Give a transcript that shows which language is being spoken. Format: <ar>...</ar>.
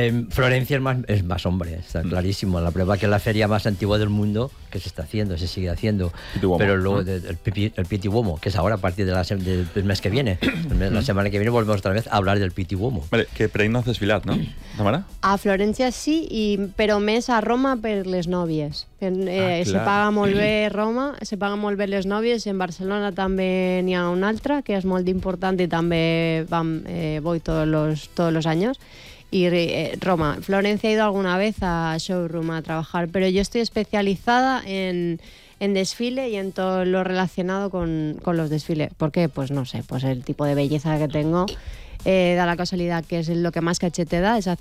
<es>Florencia es más hombre, está clarísimo. La prueba que es la feria más antigua del mundo, que se sigue haciendo. Pitiwomo, pero luego el Pitiwomo, que es ahora a partir del mes que viene. La semana que viene volvemos otra vez a hablar del Pitiwomo. Vale, que por ahí no has desfilat, ¿no, Tamara? A Florencia sí, pero más a Roma</es> <ca>per les novies. Se paga molt bé Roma, se paga molt bé les novies. En Barcelona també n'hi ha una altra, que és molt important i també vam...</ca> <es>todos los años, y Roma. Florencia ha ido alguna vez a showroom a trabajar, pero yo estoy especializada en desfile y en todo lo relacionado con los desfiles. ¿Por qué? Pues no sé, pues el tipo de belleza que tengo da la casualidad que es lo que más caché te da.</es>